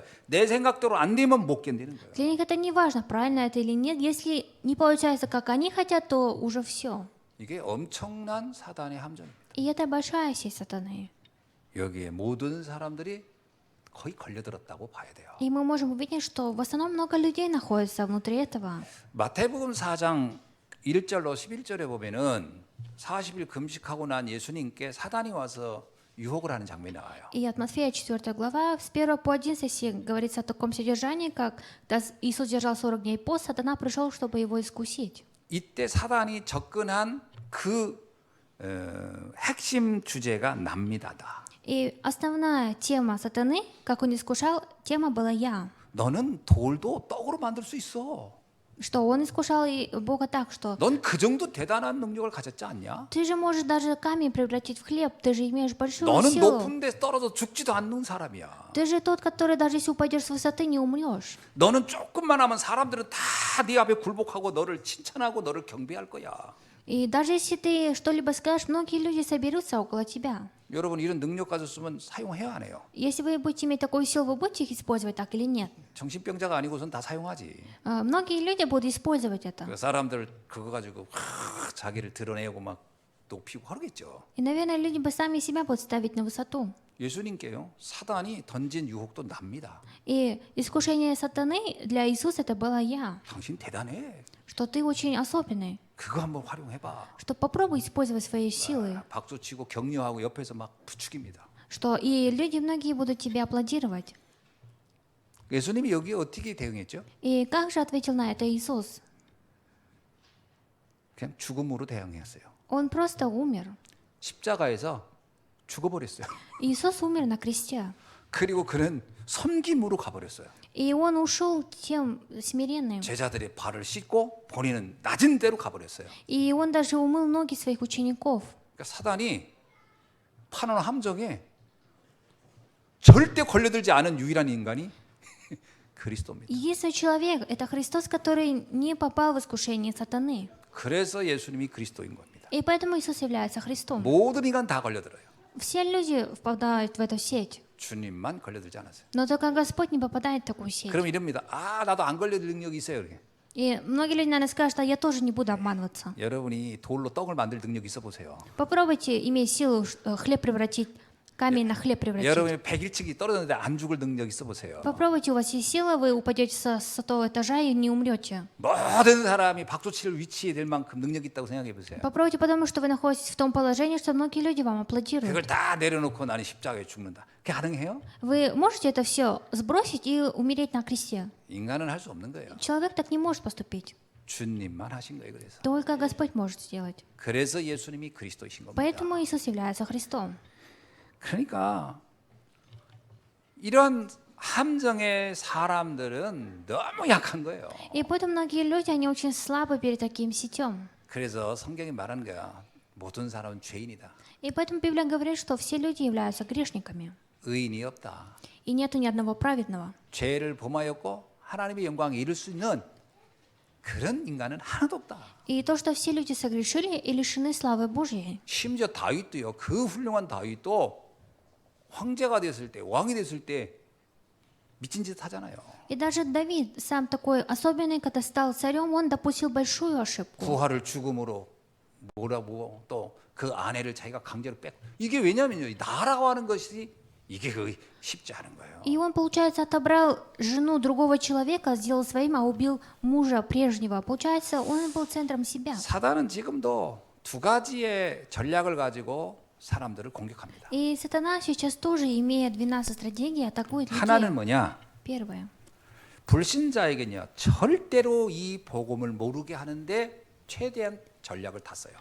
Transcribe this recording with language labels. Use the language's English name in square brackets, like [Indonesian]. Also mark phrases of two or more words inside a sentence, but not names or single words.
[Korean] 내 생각대로 안 되면 못 견디는 거예요. [Russian] Для них это не важно, правильно это или нет. Если не получается, как они хотят, то уже все. [Korean] 이게 엄청난 사단의 함정입니다. [Russian] И это большая сеть сатаны. [Korean] 여기에 모든 사람들이 거의 걸려들었다고 봐야 돼요. [Russian] И мы можем увидеть, что в основном много людей находится внутри этого. [Korean] 마태복음 4장 1절로 11절에 보면은 40일 금식하고 난 예수님께 사단이 와서 유혹을 하는 장면이 나와요. [Russian] И от Матфея 4 глава, с 1 по 11 стих говорится о таком содержании, как когда Иисус держал 40 дней пост, сатана пришел, чтобы его искусить. [Korean] 이때 사단이 접근한 그 핵심 주제가 납니다다. [Russian] И основная тема сатаны, как он искушал, тема была «я». [Korean] 너는 돌도 떡으로 만들 수 있어. [Russian] Что он искушал и Бога так, что [Korean] 넌 그 정도 대단한 능력을 가졌지 않냐? [Russian] ты же можешь даже камень превратить в хлеб, ты же имеешь большую [Korean] 너는 [Russian] силу. [Korean] 높은 데 떨어져 죽지도 않는 사람이야. [Russian] Ты же тот, который даже если упадешь с высоты, не умрешь. [Korean] 너는 조금만 하면 사람들은 다 네 앞에 굴복하고 너를 칭찬하고 너를 경배할 거야. [Russian] И даже если ты что-либо скажешь, многие люди соберутся около тебя. [Korean] 여러분 이런 능력 가졌으면 사용해야 안 해요. [Russian] Если вы будете иметь такую силу, вы будете их использовать так или нет? [Korean] 정신병자가 아니고선 다 사용하지. [Russian] Многие люди будут использовать это. [Korean] 그 사람들 그거 가지고 자기를 드러내고 막 높이고 하겠죠. [Russian] И, наверное, люди бы сами себя будут ставить на высоту. [Korean] 예수님께요 사단이 던진 유혹도 납니다. [Russian] И искушение сатаны для Иисуса это было «я», [Korean] 당신 대단해. [Russian] что ты очень особенный, [Korean] 그거 한번 활용해봐. [Russian] что попробуй использовать свои силы, [Korean] 박수치고 격려하고 옆에서 막 부추깁니다. [Russian] что и люди многие будут тебе аплодировать. [Korean] 예수님이 여기에 어떻게 대응했죠? [Russian] И как же ответил на это Иисус? [Korean] 그냥 죽음으로 대응했어요. [Russian] Он просто умер. [Korean] 십자가에서 죽어버렸어요. [Russian] Иисус умер на кресте. [Korean] 그리고 그는 섬김으로 가버렸어요. [Russian] И он ушел тем смиренным. [Korean] 제자들의 발을 씻고 본인은 낮은 데로 가버렸어요. [Russian] И он даже умыл ноги своих учеников. [Korean] 그러니까 사단이 파놓은 함정에 절대 걸려들지 않은 유일한 인간이 그리스도입니다. [Russian] Единственный человек – это Христос, который не попал в искушение сатаны. [Korean] 그래서 예수님이 그리스도인 겁니다. [Russian] И поэтому Иисус является Христом. [Korean] 모든 인간 다 걸려들어요. [Russian] Все люди впадают в эту сеть. [Korean] 주님만 걸려들지 않았어요. [Russian] Но только Господь не попадает в такую сеть. [Korean] 그럼 이럽니다. 아, 나도 안 걸려들 능력이 있어요. 이렇게. [Russian] И многие люди, наверное, скажут, а я тоже не буду обманываться. [Korean] 여러분이 돌로 떡을 만들 능력이 있어 보세요. [Russian] Попробуйте иметь силу хлеб превратить, камень на хлеб превратить. [Korean] 여러분이 101층이 떨어졌는데 안 죽을 능력이 있어 보세요. [Russian] Попробуйте, у вас есть сила, вы упадете со 100 этажа и не умрете. [Korean] 모든 사람이 박수 칠 위치에 될 만큼 능력이 있다고 생각해 보세요. [Russian] Попробуйте подумать, что вы находитесь в том положении, что многие люди вам [Korean] 그걸 [Russian] аплодируют. [Korean] 다 내려놓고 나는 십자가에 죽는다. 그게 가능해요? [Russian] Вы можете это все сбросить и умереть на кресте? [Korean] 인간은 할 수 없는 거예요. [Russian] Человек так не может поступить. [Korean] 주님만 하신 거예요. 그래서. [Russian] Только Господь может сделать. [Korean] 그래서 예수님이 그리스도이신 겁니다. [Russian] Поэтому Иисус является Христом. [Korean] 그러니까 이런 함정의 사람들은 너무 약한 거예요. [Russian] И поэтому многие люди, они очень слабы перед таким сетем. [Korean] 그래서 성경이 말하는 거야. 모든 사람은 죄인이다. [Russian] И поэтому Библия говорит, что все люди являются грешниками. [Korean] 의인이 없다. [Russian] И нету ни одного праведного. [Korean] 죄를 범하였고 하나님의 영광에 이를 수 있는 그런 인간은 하나도 없다. [Russian] И то, что все люди согрешили и лишены славы Божьей. [Korean] 심지어 다윗도요. 그 훌륭한 다윗도 황제가 됐을 때, 왕이 됐을 때 미친 짓 하잖아요. [Russian] И даже Давид, сам такой особенный, когда стал царем, он допустил большую ошибку. [Korean] 부하를 죽음으로 몰아보고 또 그 아내를 자기가 강제로 뺏고 이게 왜냐면요. 나라고 하는 것이 이게 그 쉽지 않은 거예요. [Russian] И он, получается, отобрал жену другого человека, сделал своим, а убил мужа прежнего. Получается, он был центром себя. [Korean] 사단은 지금도 두 가지의 전략을 가지고 사람들을 공격합니다. [Russian] И сатана сейчас тоже, имея 12 стратегий, атакует [Korean] 하나는 [Russian] людей. [Korean] 뭐냐? [Russian] Первое. [Korean] 불신자에게는요. 절대로 이 복음을 모르게 하는데 최대한 전략을 다 써요.